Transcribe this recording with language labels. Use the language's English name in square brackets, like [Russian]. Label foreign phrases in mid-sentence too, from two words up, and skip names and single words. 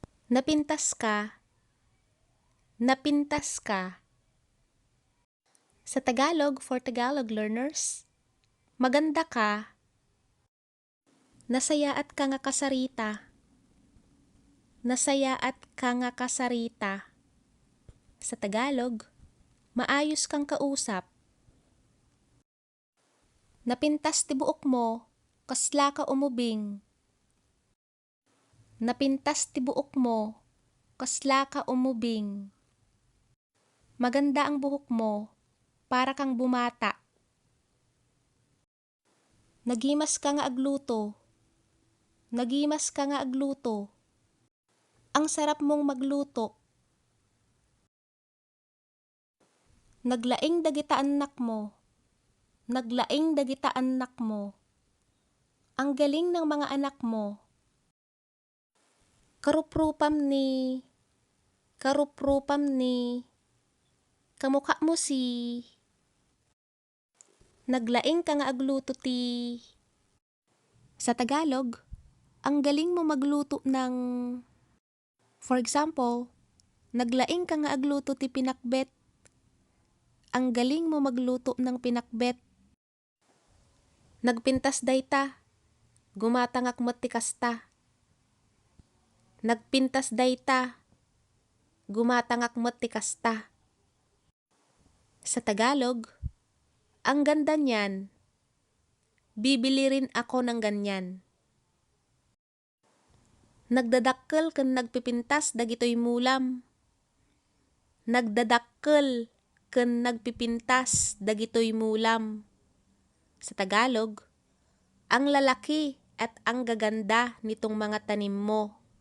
[Iloko] Napintas ka, napintas ka. [Filipino] Sa Tagalog, [English] for Tagalog learners, [Filipino] maganda ka, [Iloko] nasayaat ka nga kasarita, nasayaat ka nga kasarita. [Filipino] Sa Tagalog, maayos kang kausap. [Iloko] Napintas ti buok mo, kasla ka umubing. Napintas ti buok mo, kasla ka umubing. [Filipino] Maganda ang buhok mo, para kang bumata. [Iloko] Nagimas ka nga agluto, nagimas ka nga agluto. [Filipino] Ang sarap mong magluto. [Iloko] Naglaing dagita anak mo, naglaing dagita anak mo. [Filipino] Ang galing ng mga anak mo. [Iloko] Karuprupam ni, karuprupam ni. Kamukha mo si. Naglaing ka nga agluto ti. [Filipino] Sa Tagalog, ang galing mo magluto ng. [English] For example, [Iloko] naglaing ka nga agluto ti pinakbet. [Filipino] Ang galing mo magluto ng pinakbet. [Iloko] Nagpintas dayta, gumatangak met ti kasta. Nagpintas dayta, gumatangak met ti kasta. [Filipino] Sa Tagalog, ang ganda niyan, bibili rin ako ng ganyan. [Iloko] Nagdadakkel ken nagpipintas dagitoy mulam. Nagdadakkel ken nagpipintas dagitoy mulam. [Filipino] Sa Tagalog, ang lalaki at ang gaganda nitong mga tanim mo.